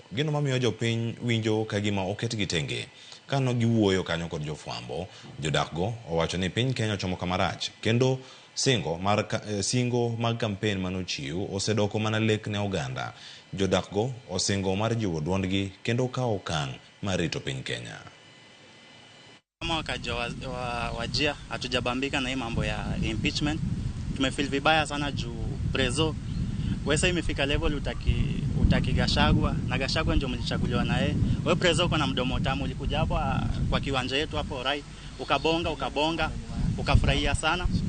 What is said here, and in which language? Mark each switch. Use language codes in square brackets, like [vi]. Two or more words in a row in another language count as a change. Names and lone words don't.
[luo] Gino mamiyo jopiny winjo ka gima oketgi tenge. Kano giwuoyo kanyo kod jofwambo, jodakgo owacho ni piny Kenya chomo kamarach kendo singo mag kampen manochiw osedoko mana lek ne oganda. Jodakgo osingo mar jiwo duondgi kendo kawo okang' mar rito piny Kenya. [sw] Kama wakaji wa Wajir hatujabambika na hii mambo ya impeachment. Tumefeel vibaya sana juu Prezo wewe imefika level utaki Gachagua na Gachagua ndio mlichaguliwa na yeye. Wewe Prezo uko na mdomo tamu, ulikuja hapo kwa kiwanja yetu hapo right, ukabonga ukafurahia sana.